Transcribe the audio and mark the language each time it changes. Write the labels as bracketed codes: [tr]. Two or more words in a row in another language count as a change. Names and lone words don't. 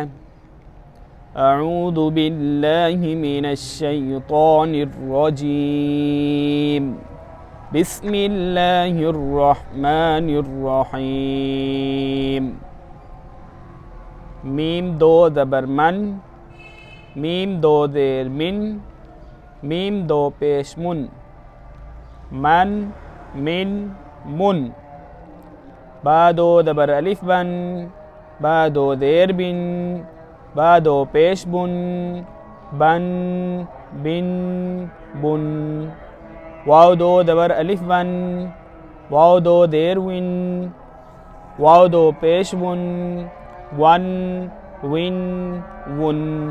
[ar] اعوذ باللہ من الشیطان الرجیم، بسم اللہ الرحمن الرحیم۔ [ur] میم 2 زبر من، میم 2 زیر من، میم 2 پیش من، من من من۔ با 2 زبر الف بن، با 2 زیر بن، با 2 پیش بن، بن بن بن۔ واو 2 زبر الف بن، واو 2 زیر ون، واو 2 پیش ون، ون ون ون۔